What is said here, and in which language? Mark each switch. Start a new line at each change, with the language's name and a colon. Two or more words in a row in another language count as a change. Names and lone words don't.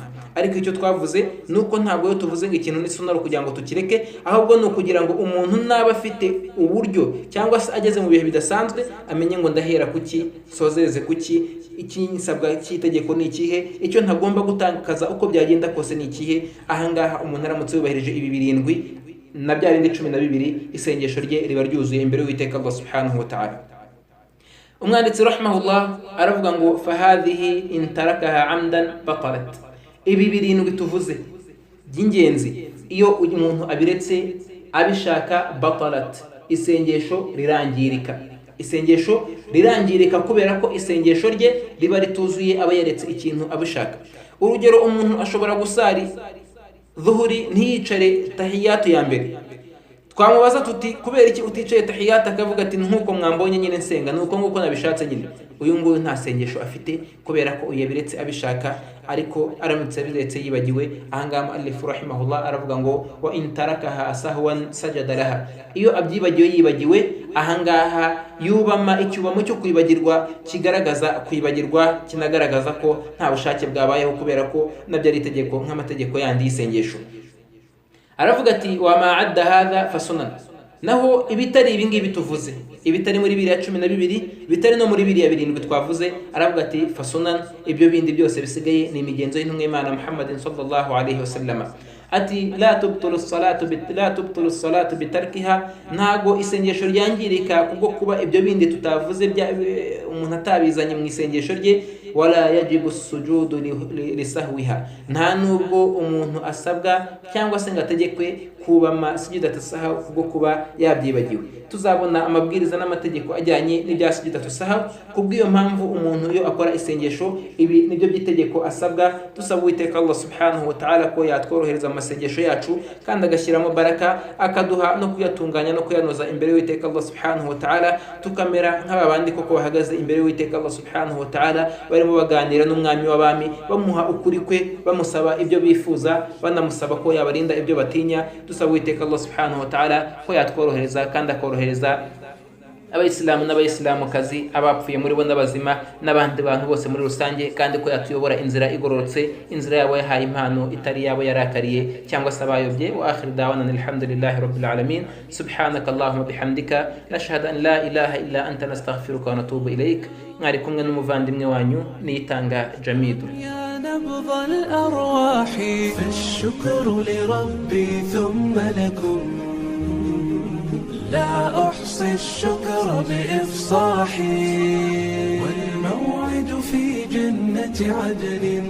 Kinyarwanda: Ariko icyo twavuze nuko ntabwo yo tuvuze ngo ikintu ni sunna kugira ngo tukireke, ahubwo no kugira ngo umuntu naba afite uburyo cyangwa se ageze mu bihe bidasanzwe amenye ngo ndahera kuki, sozereze kuki, ikinsabwa cy'itegeko ni ikihe, icyo ntagomba gutakaza uko byagenda kose ni ikihe. Ahangaha umuntu aramutse yubahirije ibi birindwi na bya bindi 12, isengesho rye riba ryuzuye imbere y'Uwiteka Allah
Arabic: سبحانه وتعالى.
Kinyarwanda: Umwanditsi rahimahullah aravuga ngo
Arabic: فهذه إن تركها عمدا بطلت,
Kinyarwanda: ibi birindwi tuvuze by'ingenzi iyo umuntu abiretse abishaka, batalat, isengesho rirangirika. Isengesho rirangirika kubera ko isengesho rye riba rituzuye, aba yaretse ikintu abishaka. Urugero, umuntu ashobora gusari dhuhuri ntiyicare tahiyatu ya mbere, twamubaza tuti kubera iki uticaye tahiyatu, akavuga ati nkuko mwambonye nyine nsenga, nuko nguko nabishatse nyine. Uyu nguyu nta sengesho afite kubera ko uyabiretse abishaka, ariko aramutse abiretse yibagiwe. Ahangaha
Arabic: المؤلف رحمه الله
Kinyarwanda: aravuga ngo
Arabic: وإن تركها سهوا سجد لها,
Kinyarwanda: iyo abyibagiwe yibagiwe, ahangaha yubama icyubamo cyo kwibagirwa kigaragaza kwibagirwa, kinagaragaza ko nta bushake bwabayeho, kubera ko nabyo ari itegeko nk'amategeko yandi y'isengesho. Aravuga ati
Arabic: وما عدا هذا فسنن,
Kinyarwanda: naho ibitari ibi ngibi tuvuze, ibitari muri biriya 12, bitari no muri biriya 7 twavuze, aravuga ati fasunan, ibyo bindi byose bisigaye ni imigenzo y'intumwa y'Imana Muhammadin
Arabic: صلى الله عليه وسلم.
Kinyarwanda: Ati
Arabic: لا تبطل الصلاة بتركها,
Kinyarwanda: ntago isengesho ryangirika kubwo kuba ibyo bindi tutavuze umuntu atabizanye mu isengesho rye.
Arabic: ولا يجب السجود لسهوها,
Kinyarwanda: nta nubwo umuntu asabwa cyangwa se ngo ategekwe kubama
Arabic: سجدة السهو
Kinyarwanda: kubwo kuba yabyibagiwe. Tuzabona amabwiriza n'amategeko ajyanye n'ibya
Arabic: سجدة السهو.
Kinyarwanda: Kubw'iyo mpamvu umuntu iyo akora isengesho, ibi nibyo by'itegeko asabwa. Dusaba Uwiteka Allah
Arabic: سبحانه وتعالى
Kinyarwanda: ko yatworohereza amasengesho yacu, kandi agashyiramo baraka, akaduha no kuyatunganya no kuyanoza imbere y'Uwiteka Allah
Arabic: سبحانه وتعالى,
Kinyarwanda: tukamera nk'abandi koko bahagaze imbere y'Uwiteka Allah
Arabic: سبحانه وتعالى,
Kinyarwanda: barimo baganira n'umwami w'abami, bamuha ukuri kwe, bamusaba ibyo bifuza, banamusaba ko yabarinda ibyo batinya. Dusaba Uwiteka Allah
Arabic: سبحانه وتعالى
Kinyarwanda: ko yatworohereza kandi akorohereza abayisilamu n'abayisilamukazi, abapfuye muri bo n'abazima, n'abandi bantu bose muri rusange, kandi ko yatuyobora inzira igororotse, inzira yabo yahaye impano itari yabo yarakariye cyangwa se abayobye.
Arabic: وآخر دعوانا الحمد لله رب العالمين. سبحانك اللهم وبحمدك نشهد أن لا إله إلا أنت نستغفرك ونتوب إليك.
Kinyarwanda: mwari kumwe n'umuvandimwe wanyu Niyitanga Jamidul.
Arabic: نبض الأرواح فالشكر لربي ثم لكم لا أحصي الشكر بإفصاحي والموعد في جنة عدن